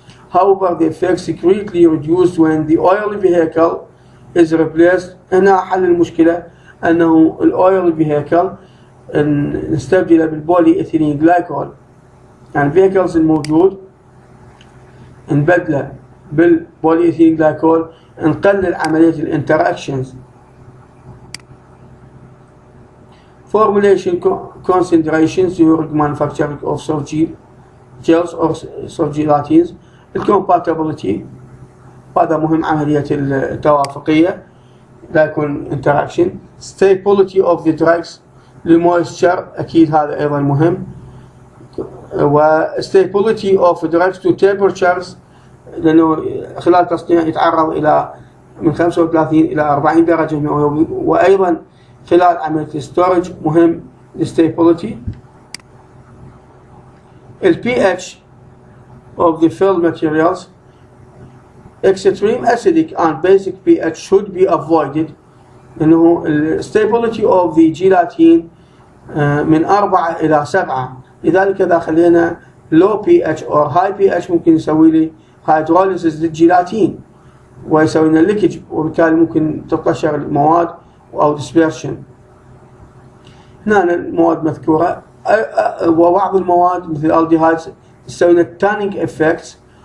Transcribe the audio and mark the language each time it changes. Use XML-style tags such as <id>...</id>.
<en>However, the effects greatly reduced when the oily vehicle is replaced.</en> <ar>هنا حل المشكلة أنه الأويل فيهيكل نستبدله بالبولي إثيلين جلايكول، يعني الفيهيكلز الموجود نبدله بالبولي إثيلين جلايكول، نقلل عملية الانتراكشنز.</ar> <en>Formulation concentrations during manufacturing of soft gels or soft gelatins.</en> <ar>الcompatibility هذا مهم، عملية التوافقية لا يكون interaction.</ar> <en>Stability of the drugs</en> <ar>للmoisture أكيد هذا أيضا مهم، و</ar> <en>stability of drugs to temperatures</en> <ar>لأنه خلال التصنيع يتعرض إلى من 35 إلى 40 درجة مئوية، وأيضا خلال عملية الستورج مهم stability.</ar> <en>pH of the filled materials. Extreme acidic and basic pH should be avoided،</en> <ar>لأنه</ar> <en>stability of the gelatin</en> <ar>من 4 إلى 7، لذلك إذا خلينا</ar> <en>low pH or high pH</en> <ar>ممكن يسوي لي hydrolysis للجيلاتين ويسوي لنا leakage، وبالتالي ممكن تطشر المواد أو dispersion. هنا المواد مذكورة، وبعض المواد مثل الالديهايدز تسوي لنا</ar> <en>tanning effects.</en>